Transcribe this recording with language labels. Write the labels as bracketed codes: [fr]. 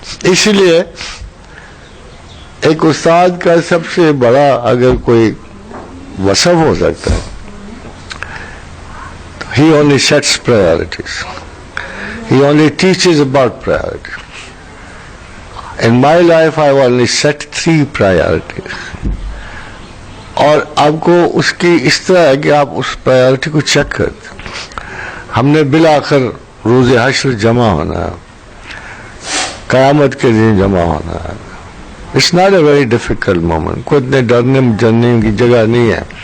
[ur] اس لیے ایک استاد کا سب سے بڑا اگر کوئی وصف ہو سکتا ہے، [en] he only sets priorities, he only teaches about priorities. In my life I have only set 3 priorities. [ur] اور آپ کو اس کی اس طرح ہے کہ آپ اس پرائیورٹی کو چیک کرتے. ہم نے بالآخر روز حشر جمع ہونا ہے، قیامت کے دن جمع ہونا ہے. [en] it's not a very difficult moment, [ur] کوئی اتنے ڈرنے جرنے کی جگہ نہیں ہے.